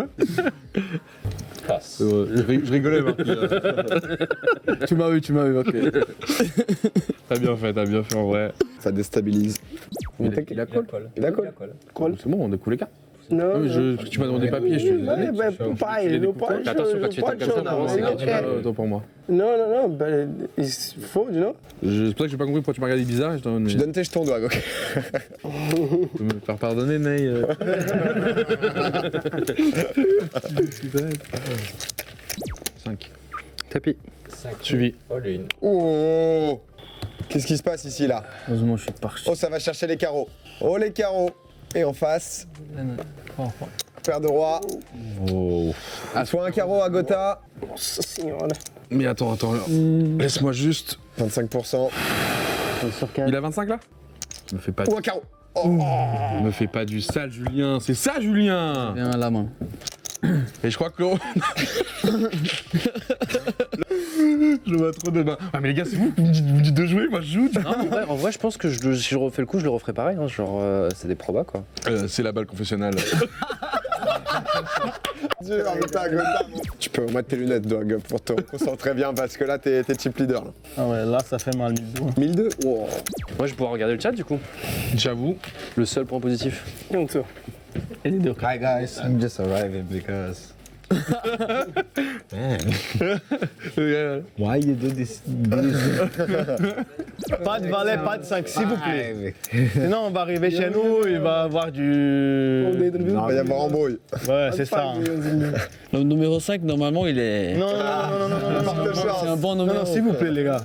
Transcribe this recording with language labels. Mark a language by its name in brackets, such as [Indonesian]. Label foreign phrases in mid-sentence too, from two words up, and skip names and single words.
[French] Passe. Je rigolais Marquinhos. Tu m'as eu, ok. T'as bien fait en vrai. Ça déstabilise. Il a colle. D'accord. C'est bon, on a coulé les cartes. [Portuguese] Não, [French] Tu m'as demandé des papiers, je te les ai donnés. [Portuguese] pai, não pode [French] Attention, quand tu fais comme ça, [Portuguese] não. [French] c'est [Portuguese] Não, [French] Autant pour moi. [Portuguese] não, fold, não? [French] C'est pour ça que j'ai pas compris pourquoi tu m'as regardé bizarre. Je t'en Tu donnes tes jetons, Doig, ok. peux me faire pardonner, Ney. 5. Tapis. Suivi. All-in. Oh. Qu'est-ce qui se passe ici, là? Heureusement, je suis parti. Oh, ça va chercher les carreaux. Oh, les carreaux. Et en face, paire de roi. Oh. Soit un carreau à Gotha. [Portuguese] Nossa senhora. [French] Mais attends. Laisse-moi juste. 25%. Il a 25 là? Me fais pas, Ou un carreau. Oh. me fais pas du sale, Julien. C'est ça, Julien. Viens à la main. Et je crois que. Je vois trop de bain. Ah, mais les gars, c'est vous qui me dites de jouer, moi je joue. Non, en vrai, je pense que si je refais le coup, je le referai pareil. Hein, genre, c'est des probas quoi. C'est la balle confessionnelle. Dur, Gotha. Tu peux remettre tes lunettes, Doig, pour te concentrer bien, parce que là, t'es chip leader. Là. Ah ouais, là, ça fait mal du tout. 1002. Wow. Moi, je vais pouvoir regarder le chat du coup. J'avoue. Le seul point positif. Junto. [English] Hi guys, I'm just arriving because. Man, why you do this? [French] Pas de valet, pas de 5, s'il vous plaît. Sinon, on va arriver chez nous, il va y avoir du. Il va y avoir embrouille. Ouais, c'est ça. Hein. Le numéro 5, normalement, il est. Non. Porte chance. C'est un bon numéro. Non, s'il vous plaît, les gars.